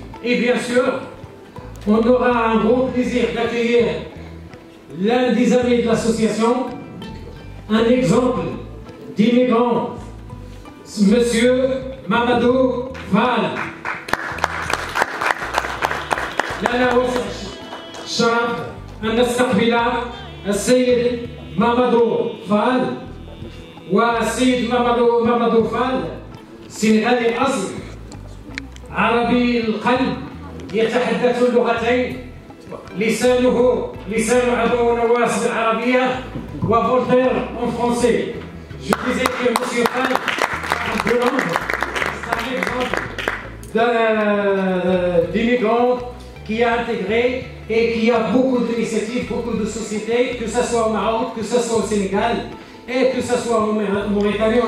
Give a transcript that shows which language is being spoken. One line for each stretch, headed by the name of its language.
French: Et bien sûr, on aura un grand plaisir d'accueillir l'un des amis de l'association, un exemple d'immigrant, Monsieur Mamadou Fall.
Arabic: لنا شرف أن نستقبل السيد مامادو فال. والسيد مامادو فال سنغالي الأصل، عربي القلب، يتحدث اللغتين، لسان عدو نواس بالعربية وفولتير
French: en français. Je disais que M. Fall parle deux langues. C'est un exemple d'immigrant qui a intégré et qui a beaucoup d'initiatives, beaucoup de sociétés, que ce soit au Maroc, que ce soit au Sénégal et que ce soit en Mauritanie.